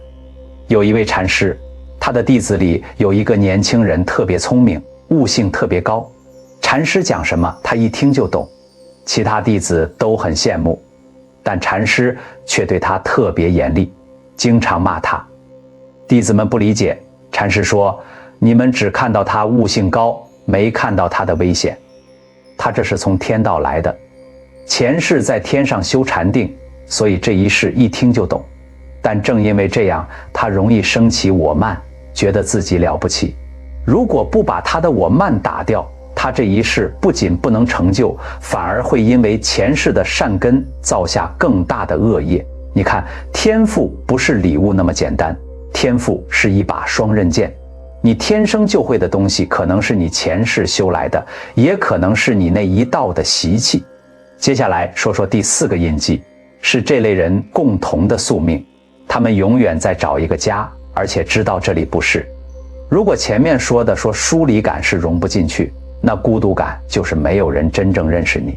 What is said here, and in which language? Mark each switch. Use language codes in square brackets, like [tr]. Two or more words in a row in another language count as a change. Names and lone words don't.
[zh] 有一位禪師，他的弟子裡有一個年輕人特別聰明，悟性特別高，禪師講什麼他一聽就懂，其他弟子都很羨慕，但禪師卻對他特別嚴厲，經常罵他。弟子們不理解，禪師說：你們只看到他悟性高，沒看到他的危險。他這是從天道來的，前世在天上修禪定，所以這一世一聽就懂。但正因為這樣，他容易升起我慢， 覺得自己了不起。如果不把他的我慢打掉，他這一世不僅不能成就，反而會因為前世的善根造下更大的惡業。你看，天賦不是禮物那麼簡單，天賦是一把雙刃劍。你天生就會的東西，可能是你前世修來的，也可能是你那一道的習氣。接下來說說第4個印記，是這類人共同的宿命，他們永遠在找一個家，而且知道這裡不是。如果前面說疏離感是融不進去，那孤獨感就是沒有人真正認識你。